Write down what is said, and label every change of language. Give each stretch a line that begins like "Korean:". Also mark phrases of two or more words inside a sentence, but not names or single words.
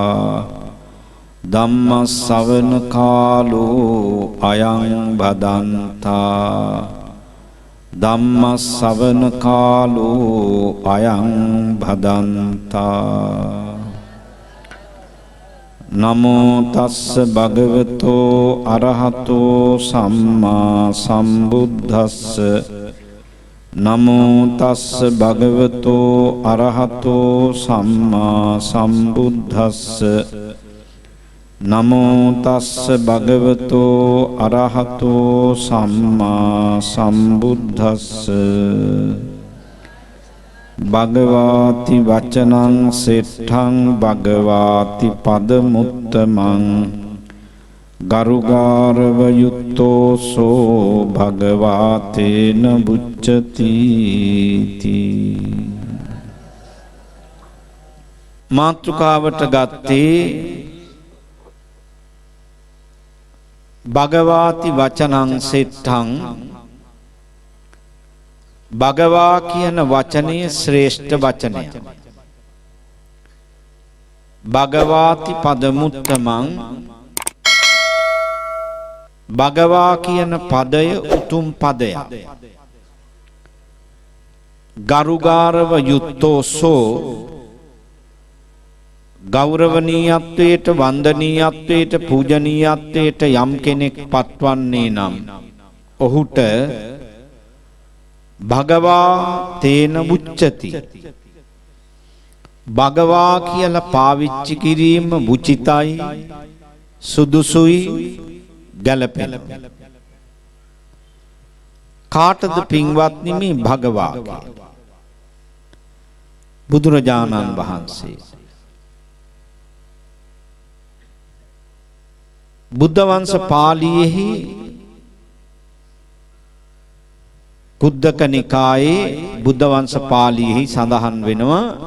Pali: धम्म सवन कालो अयं भदन्ता धम्म सवन कालो अयं भदन्ता नमो तस्स भगवतो अरहतो सम्मा सम्बुद्धस्स नमो तस्स भगवतो अरहतो सम्मा सम्बुद्धस्स नमो तस्स भगवतो अरहतो सम्मा सम्बुद्धस्स भगवाति वचनं सेट्ठं भगवाति पदमुत्तमं गरुगारवयुक्तो सो भगवातेन बुच्यति। मातृकावट गत्ते भगवाति वचनं सेट्ठं भगवा
Sinhala: කියන වචනය ශ්‍රේෂ්ඨ වචනය.
Pali: භගවාති පදමුත්තමං
Sinhala: භගවා කියන පදය උතුම් පදයක්.
Pali: ගරුගාරව යුත්තෝසෝ
Sinhala: ගෞරවනීයත්වයට වන්දනීයත්වයට පූජනීයත්වයට යම් කෙනෙක් පත්වන්නේ නම් ඔහුට
Pali: භගවා තේන මුච්චති
Sinhala: භගවා කියලා පාවිච්චි කිරීම මුචිතයි සුදුසුයි ගැලපෙන කාටද පින්වත්නි මේ භගවා බුදුරජාණන් වහන්සේ බුද්ධ වංශ පාළියේහි කුද්දක නිකායේ බුද්ධ වංශ පාළියේහි සඳහන් වෙනවා